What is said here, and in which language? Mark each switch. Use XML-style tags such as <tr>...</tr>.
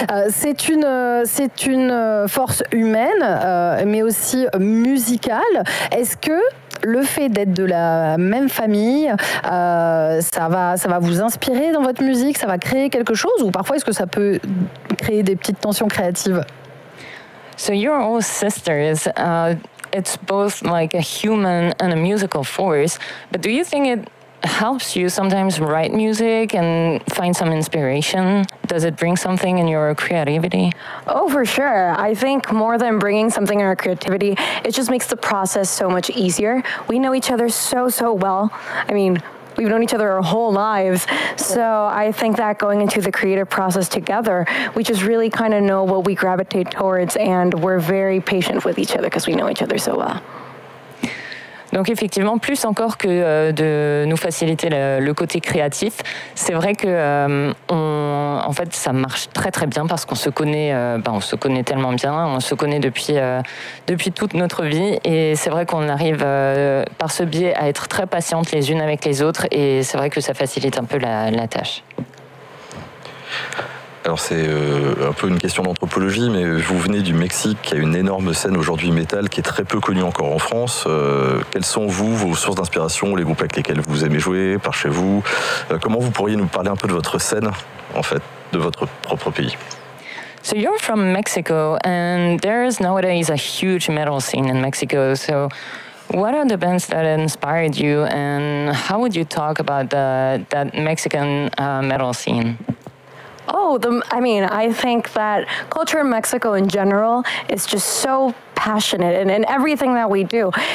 <fr>C'est une force humaine, mais aussi musicale. Est-ce que le fait d'être de la même famille, ça va vous inspirer dans votre musique? Ça va créer quelque chose? Ou parfois, est-ce que ça peut créer des petites tensions créatives?</fr> <en>So you're all sisters. It's both like a human and a musical force. But do you think it helps you sometimes write music and find some inspiration? Does it bring something in your creativity? Oh, for sure. I think more than bringing something in our creativity, it just makes the process so much easier. We know each other so well. I mean, we've known each other our whole lives. So I think that going into the creative process together, we just really kind of know what we gravitate towards, and we're very patient with each other because we know each other so well.</en> <fr>Donc effectivement, plus encore que de nous faciliter le côté créatif, c'est vrai que en fait, ça marche très très bien parce qu'on se connaît, on se connaît tellement bien, on se connaît depuis toute notre vie, et c'est vrai qu'on arrive par ce biais à être très patientes les unes avec les autres, et c'est vrai que ça facilite un peu la tâche. Alors c'est un peu une question d'anthropologie, mais vous venez du Mexique, qui a une énorme scène aujourd'hui métal qui est très peu connue encore en France. Quelles sont vos sources d'inspiration, les groupes avec lesquels vous aimez jouer, par chez vous? Comment vous pourriez nous parler un peu de votre scène, en fait, de votre propre pays?</fr> <en>So you're from Mexico, and there's nowadays a huge metal scene in Mexico. So what are the bands that inspired you, and how would you talk about that Mexican metal scene? Oh, I think that culture in Mexico in general is just so passionate in everything that we do.</en>